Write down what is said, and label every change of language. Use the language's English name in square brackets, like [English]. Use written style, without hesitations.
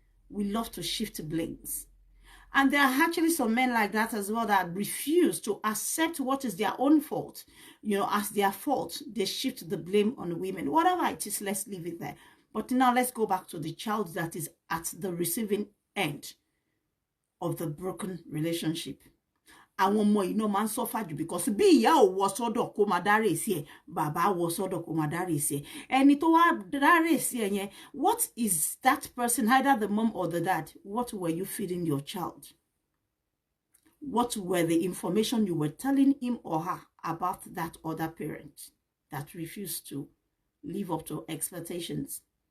[English] We love to shift blames. And there are actually some men like that as well that refuse to accept what is their own fault, as their fault. They shift the blame on women. Whatever it is, let's leave it there. But now let's go back to the child that is at the receiving end of the broken relationship. [Yoruba] Àwọn ọmọ yìí náà máa ń [English] suffer [Yoruba] jù [English] because [Yoruba] bí ìyá ò wọ sọ́dọ̀ kó máa dárè sí ẹ̀, bàbá wọ sọ́dọ̀ kó máa dárè sí ẹ̀. Ẹni tó wá dárè sí ẹ̀ yẹn, [English] what is that person, either the mom or the dad, what were you feeding your child? What were the information you were telling him or her about that other parent that refused to live up to expectations?